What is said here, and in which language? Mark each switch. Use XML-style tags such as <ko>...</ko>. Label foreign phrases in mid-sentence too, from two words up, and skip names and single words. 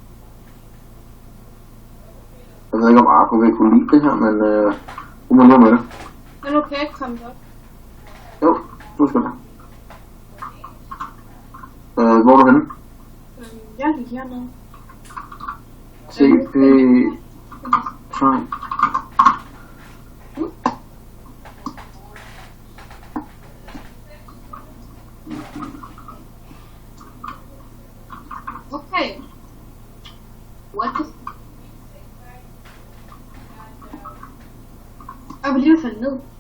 <da>Jeg ved ikke om Arko vil kunne lide det her, men hun må leve med det. Men okay, ikke komme op. Jo, du skal da. Hvor er du henne? Jeg er lige hernede.</da> <en>TP... Try. Okay. What the...</en> <da>Jeg vil lige falde ned.</da>